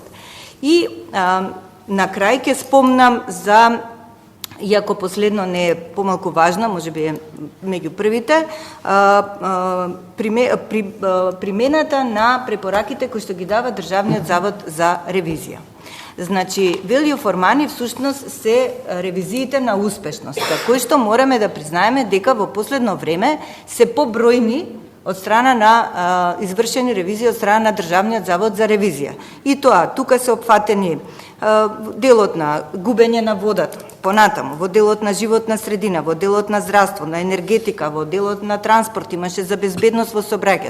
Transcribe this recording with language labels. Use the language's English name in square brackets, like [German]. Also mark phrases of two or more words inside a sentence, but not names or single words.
[Macedonian] И на крај ќе спомнам за, иако последно не е помалку важно, можеби е меѓу првите, примената на препораките кои што ги дава Државниот завод за ревизија. Значи, [English] value for money [Macedonian] всушност се ревизиите на успешноста, кои што мораме да признаеме дека во последно време се побројни од страна на извршени ревизии од страна на Државниот завод за ревизија. И тоа, тука се опфатени делот на губење на водата, понатаму, во делот на животна средина, во делот на здравство, на енергетика, во делот на транспорт, имаше за безбедност во сообраќајот.